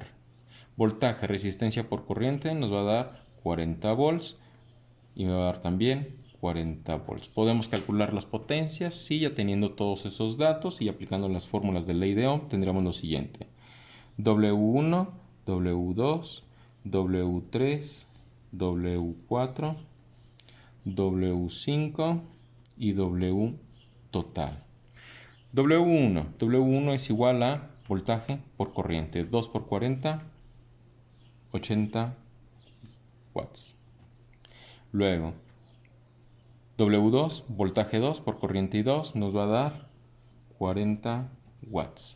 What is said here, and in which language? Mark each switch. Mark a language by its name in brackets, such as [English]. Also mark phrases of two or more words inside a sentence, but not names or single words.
[Spanish] Voltaje, resistencia por corriente nos va a dar 40 volts y me va a dar también 40 volts. Podemos calcular las potencias, sí, ya teniendo todos esos datos y aplicando las fórmulas de ley de Ohm tendríamos lo siguiente. W1 W2, W3, W4, W5 y W total. W1 es igual a voltaje por corriente, 2 por 40, 80 watts. Luego, W2, voltaje 2 por corriente y 2, nos va a dar 40 watts.